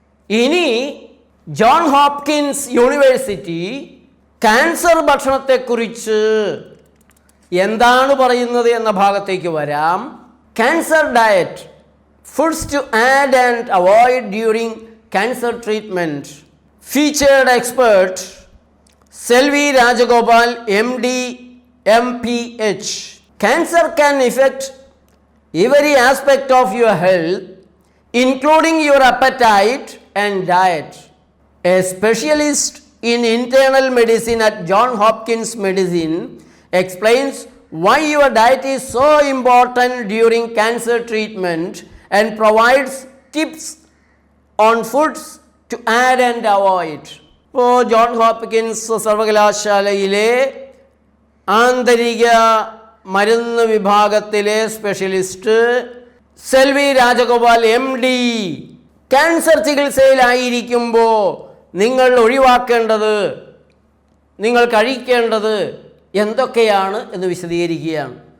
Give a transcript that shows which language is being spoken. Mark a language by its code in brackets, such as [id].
[ml] ഇനി John Hopkins university cancer ഭക്ഷണത്തെക്കുറിച്ച് എന്താണ് പറയുന്നത് എന്ന ഭാഗത്തേക്ക് വരാം. [en] Cancer diet, foods to add and avoid during cancer treatment. Featured expert Selvi Rajagopal, MD, MPH. Cancer can affect every aspect of your health, including your appetite and diet. A specialist in internal medicine at Johns Hopkins Medicine explains why your diet is so important during cancer treatment and provides tips on foods to add and avoid. [ml] ഇപ്പോൾ John Hopkins സർവകലാശാലയിലെ ആന്തരിക മരുന്ന് വിഭാഗത്തിലെ specialist Selvi Rajagopal MD cancer ചികിത്സയിലായിരിക്കുമ്പോൾ നിങ്ങൾ ഒഴിവാക്കേണ്ടത്, നിങ്ങൾ കഴിക്കേണ്ടത് എന്തൊക്കെയാണ് എന്ന് വിശദീകരിക്കുകയാണ്.